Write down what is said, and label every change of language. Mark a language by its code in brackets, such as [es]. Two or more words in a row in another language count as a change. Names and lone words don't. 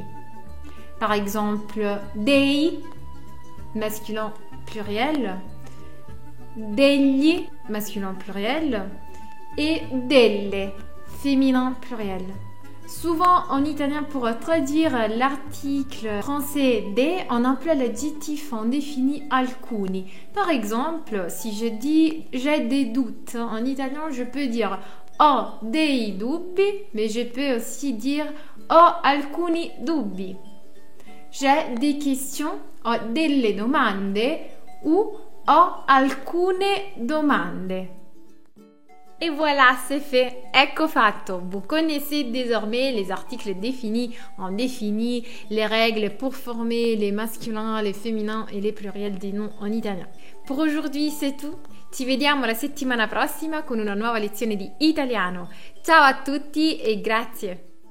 [fr] Par exemple, dei, masculin pluriel, degli, masculin pluriel, et delle, féminin pluriel. Souvent, en italien, pour traduire l'article français de, on emploie l'adjectif indéfini alcuni. Par exemple, si je dis j'ai des doutes, en italien, je peux dire [it] ho dei dubbi, [fr] mais je peux aussi dire [it] ho alcuni dubbi. [fr] J'ai des questions, [it] ho delle domande ou ho alcune domande. [fr] Et voilà, c'est fait. [it] Ecco fatto. [fr] Vous connaissez désormais les articles définis, indéfinis, les règles pour former les masculins, les féminins et les pluriels des noms en italien. Pour aujourd'hui, c'est tout. [it] Ci vediamo la settimana prossima con una nuova lezione di italiano. Ciao a tutti e grazie.